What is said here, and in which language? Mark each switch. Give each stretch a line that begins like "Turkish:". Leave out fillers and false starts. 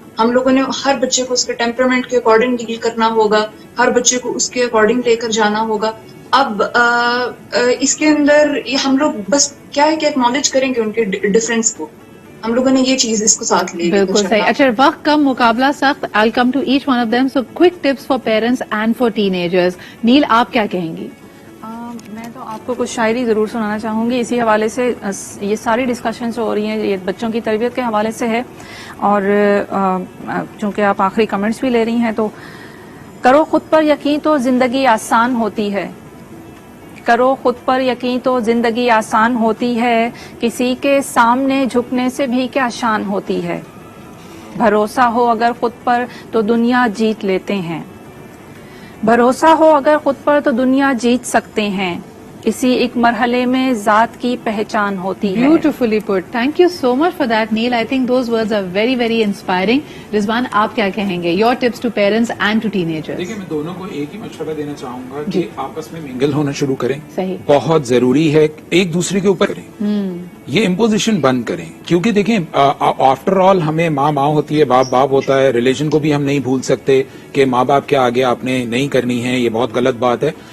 Urdu: ہم لوگوں نے ہر بچے کو اس کے ٹیمپرامنٹ کے اکارڈنگ ڈیل کرنا ہوگا, ہر بچے کو اس کے اکارڈنگ لے کر جانا ہوگا. اب اس کے اندر ہم لوگ بس کیا ہے کہ ایکنالج کریں گے ان کے ڈفرینس کو. ہم لوگوں نے یہ چیز اس کو ساتھ لی. بالکل صحیح. اچھا وقت کم, مقابلہ سخت.
English: I'll come to each one of them. So quick tips for parents and for teenagers.
Urdu: نیل آپ کیا کہیں گی؟ میں تو آپ کو کچھ شاعری ضرور سنانا چاہوں گی. اسی حوالے سے یہ ساری ڈسکشنز ہو رہی ہیں یہ بچوں کی تربیت کے حوالے سے ہے اور چونکہ آپ آخری کمنٹس بھی لے رہی ہیں تو کرو خود پر یقین تو زندگی آسان ہوتی ہے. کرو خود پر یقین تو زندگی آسان ہوتی ہے, کسی کے سامنے جھکنے سے بھی کیا شان ہوتی ہے. بھروسہ ہو اگر خود پر تو دنیا جیت لیتے ہیں. بھروسہ ہو اگر خود پر تو دنیا جیت سکتے ہیں. اسی ایک مرحلے میں ذات کی پہچان ہوتی ہے.
English: Beautifully put. Thank you so much for that, Neil. I think those words are very, very inspiring.
Urdu: رضوان, آپ کیا کہیں گے؟
English: Your tips to parents and to teenagers.
Urdu: دیکھیں میں دونوں کو ایک ہی مشورہ دینا چاہوں گا کہ آپس میں منگل ہونا شروع کریں. صحیح. بہت ضروری ہے ایک دوسرے کے اوپر کریں. یہ امپوزیشن بند کریں کیونکہ دیکھیں آفٹر آل ہمیں ماں ہوتی ہے, باپ ہوتا ہے. ریلیشن کو بھی ہم نہیں بھول سکتے کہ ماں باپ کے آگے آپ نے نہیں کرنی ہے, یہ بہت غلط بات ہے.